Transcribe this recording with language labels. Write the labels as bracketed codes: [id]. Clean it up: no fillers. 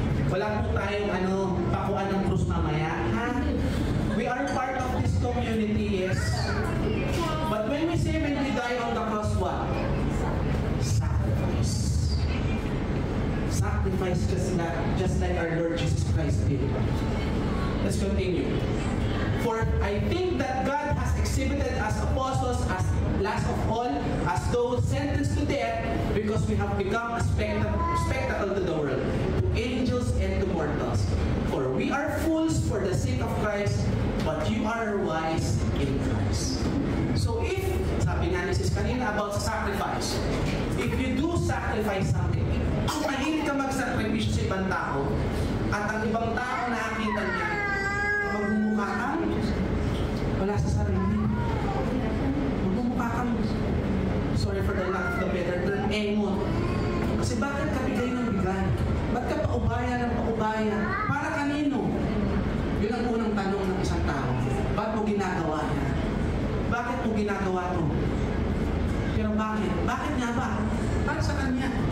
[tl] Wala po tayong pakuan ng krus mamaya. [en] We are part of this community, yes. But when we say when we die on the cross, what? Sacrifice. Sacrifice just like our Lord Jesus Christ did. Let's continue. For I think that God has exhibited us apostles as last of all, as those sentenced to death, because we have become a spectacle to the world, to angels and to mortals. For we are fools for the sake of Christ, but you are wise in Christ. So if, [tl] sabi nga ni Sis kanina [en] about sacrifice, if you do sacrifice something, [tl] kung mahilig ka mag-sacrifice sa ibang tao, at ang ibang tao nakakita niya, magmumukha kang wala sa sarili. Magmumukha kang, [en] sorry for the lack of the better term, [tl] engon. Kasi bakit ka bigay ng bigay? Ba't ka paubaya ng paubaya? Para kanino? Yun ang unang tanong ng isang tao. Ba't mo ginagawa yan? Bakit mo ginagawa ito? Pero bakit? Bakit nga ba? Para sa kanya.